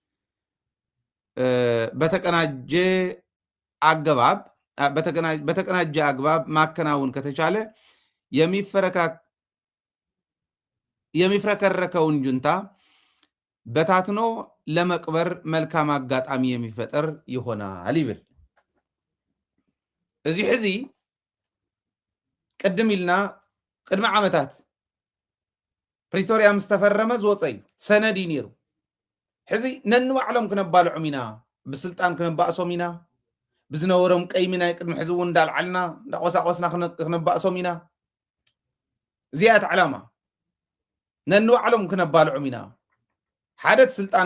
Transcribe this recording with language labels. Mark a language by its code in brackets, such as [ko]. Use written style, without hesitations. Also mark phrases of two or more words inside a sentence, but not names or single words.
[am] በተቀናጀ አግባብ ማከናወን ከተቻለ የሚፍረከረከውን ጁንታ በታትኖ ለመቅበር መልካም አጋጣሚ የሚፈጠር ይሆናል ይብል [ti] እዚ ሕዚ ቅድም ኢልና ቅድመ ዓመታት ፕሪቶሪያ ምስተፈረመ ዝወፀይ ሰነድ ነይሩ ሕዚ ነንባዕሎም ክነባልዑም ኢና ብስልጣን ክነባእሶም ኢና ብዝነበሮም ቀይሚ ናይ ቅድሚ ሕዚ እውን እንዳልዓልና እንዳቆሳቆስና ክነባእሶም ኢና እዚኣት ዓላማ ነንባዕሎም ክነባልዑም ኢና ሓደት ስልጣን